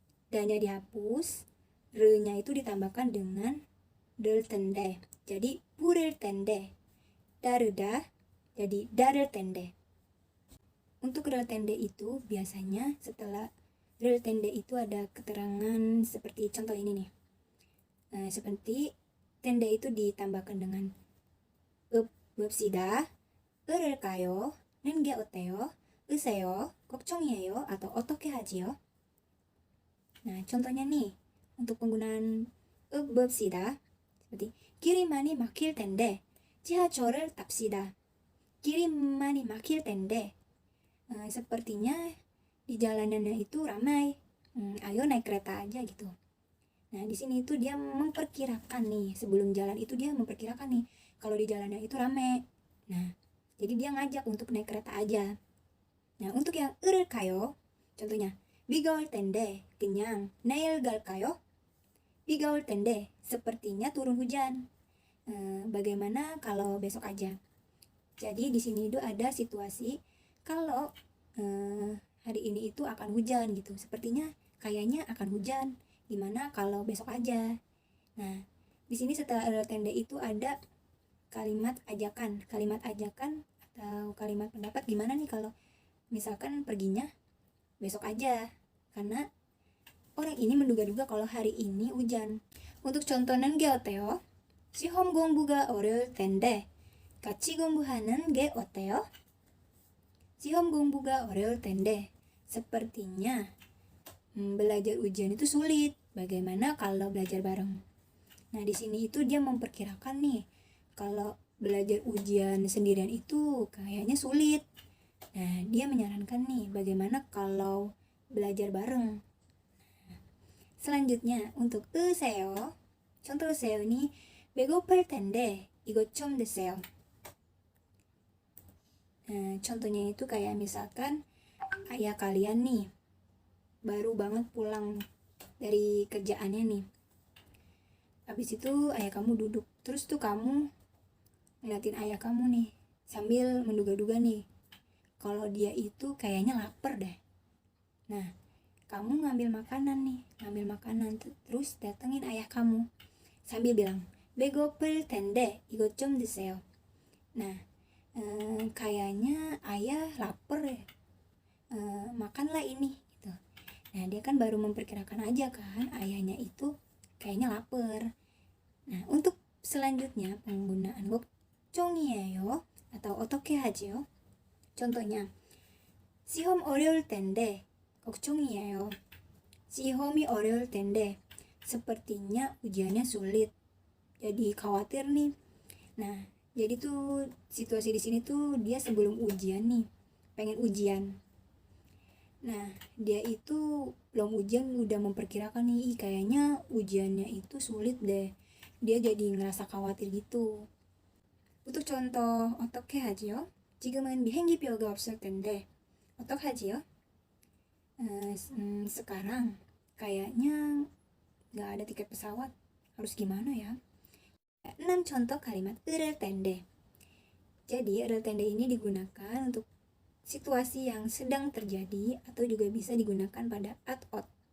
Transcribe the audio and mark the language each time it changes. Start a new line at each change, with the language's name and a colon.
Indonesian: Danya dihapus, re-nya itu ditambahkan dengan del tende. Jadi purel tende. Daruda jadi darel tende. Untuk rel tende itu biasanya setelah rel tende itu ada keterangan seperti contoh ini nih. Seperti tende itu ditambahkan dengan 읍시다, 을을까요, 는게 어때요, 으세요, 걱정이에요, atau
Korean: 어떻게 하지요.
Indonesian: Nah, contohnya nih untuk penggunaan 읍시다 seperti
Korean: 길이 많이 막힐 텐데 지하철을 탑시다. 길이 많이 막힐 텐데
Indonesian: sepertinya di jalanannya itu ramai. Ayo naik kereta aja gitu. Nah, di sini itu dia memperkirakan nih, sebelum jalan itu dia memperkirakan nih kalau di jalannya itu ramai. Nah, jadi dia ngajak untuk naik kereta aja. Nah, untuk yang
Korean: 을까요,
Indonesian: contohnya
Korean: 비가 올 텐데 그냥 내일 갈까요? 비가 올 텐데
Indonesian: sepertinya turun hujan. Bagaimana kalau besok aja? Jadi di sini itu ada situasi kalau hari ini itu akan hujan gitu. Sepertinya kayaknya akan hujan. Gimana kalau besok aja? Nah, di sini setelah ada tanda itu ada kalimat ajakan. Kalimat ajakan atau kalimat pendapat gimana nih kalau misalkan perginya besok aja. Karena orang ini menduga-duga kalau hari ini hujan. untuk contoh
Korean: 는 게 어때요? 시험 공부가 어려울 텐데 같이 공부하는 게 어때요? 시험 공부가 어려울 텐데
Indonesian: sepertinya belajar ujian itu sulit. Bagaimana kalau belajar bareng? Nah, di sini itu dia memperkirakan nih kalau belajar ujian sendirian itu kayaknya sulit. Nah, dia menyarankan nih bagaimana kalau belajar bareng. Selanjutnya untuk 으세요. contoh
Korean: 으세요
Indonesian: ini
Korean: 배고플 텐데 이것 좀 드세요.
Indonesian: Nah, contohnya itu kayak misalkan ayah kalian nih baru banget pulang dari kerjaannya nih. Habis itu ayah kamu duduk, terus tuh kamu ngeliatin ayah kamu nih sambil menduga-duga nih kalau dia itu kayaknya lapar deh. Nah, kamu ngambil makanan terus datengin ayah kamu sambil bilang
Korean: 배고플 텐데 이것 좀 드세요.
Indonesian: Nah, kayaknya ayah lapar ya, makanlah ini gitu. Nah, dia kan baru memperkirakan aja kan ayahnya itu kayaknya lapar. Nah, untuk selanjutnya penggunaan 걱정이에요 atau
Korean: 어떻게 하지요?
Indonesian: contohnya
Korean: 시험 어려울 텐데 걱정이에요. 시험이 어려울 텐데
Indonesian: sepertinya ujiannya sulit, jadi khawatir nih. Nah, jadi tuh situasi di sini tuh dia sebelum ujian nih, pengen ujian. Nah, dia itu belum ujian udah memperkirakan nih, kayaknya ujiannya itu sulit deh. Dia jadi ngerasa khawatir gitu. untuk contoh
Korean: 어떻게 하지요? 지금은 비행기표가 없을 텐데 어떡하지요?
Indonesian: sekarang kayaknya nggak ada tiket pesawat, harus gimana ya? 6 contoh kalimat 을을 텐데. Jadi 을을 텐데 ini digunakan untuk situasi yang sedang terjadi atau juga bisa digunakan pada at-ot.